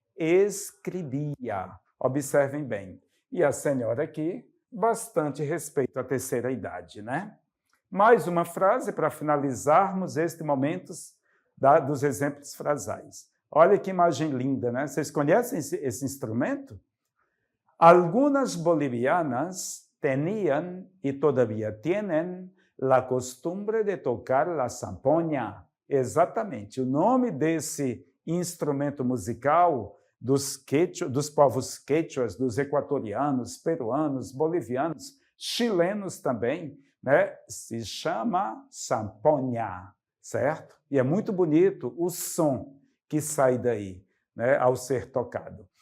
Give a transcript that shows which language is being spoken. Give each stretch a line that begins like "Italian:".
Portuguese: Escrevia. Observem bem. E a senhora aqui, bastante respeito à terceira idade, né? Mais uma frase para finalizarmos este momento dos exemplos frasais. Olha que imagem linda, né? Vocês conhecem esse instrumento?
Spanish: Algunas bolivianas tenían y todavía tienen la costumbre de tocar la zampoña.
Portuguese: Exatamente. O nome desse instrumento musical dos povos quechuas, dos equatorianos, peruanos, bolivianos, chilenos também, né, se chama sampoña, certo? E é muito bonito o som que sai daí, né, ao ser tocado.